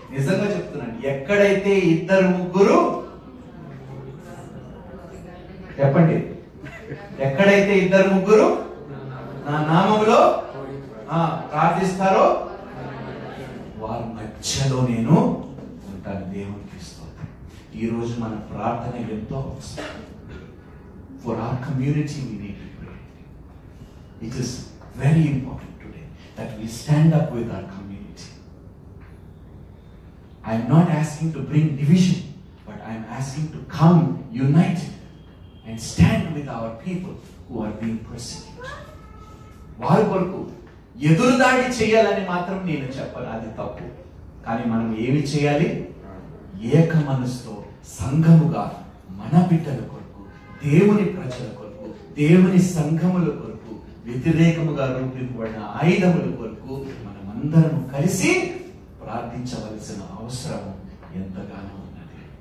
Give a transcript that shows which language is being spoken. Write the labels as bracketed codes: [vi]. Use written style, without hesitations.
[te] నిజంగా చెప్తున్నాను, ఎక్కడైతే ఇద్దరు ముగ్గురు, చెప్పండి, ఎక్కడైతే ఇద్దరు ముగ్గురు నా నామములో ప్రార్థిస్తారో వారి మధ్యలో నేను ఉంటాను. దేవునికి స్తోత్రం. ఈ రోజు మన ప్రార్థన ఎంతో అవసరం. [en] For our community we need to pray. It is very important today that we stand up with our community. I am not asking to bring division, but I am asking to come united and stand with our people who are being persecuted. [te] వారి కొరకు ఎదురుదాడి చేయాలని మాత్రం నేను చెప్పను, అది తప్పు. కానీ మనం ఏమి చేయాలి? ఏక మనసుతో సంఘముగా మన బిడ్డల కొరకు, దేవుని ప్రజల కొరకు, దేవుని సంఘముల కొరకు వ్యతిరేకముగా రూపింపబడిన ఆయుధముల కొరకు మనమందరం కలిసి ప్రార్థించవలసిన అవసరం ఎంతగానో ఉన్నది.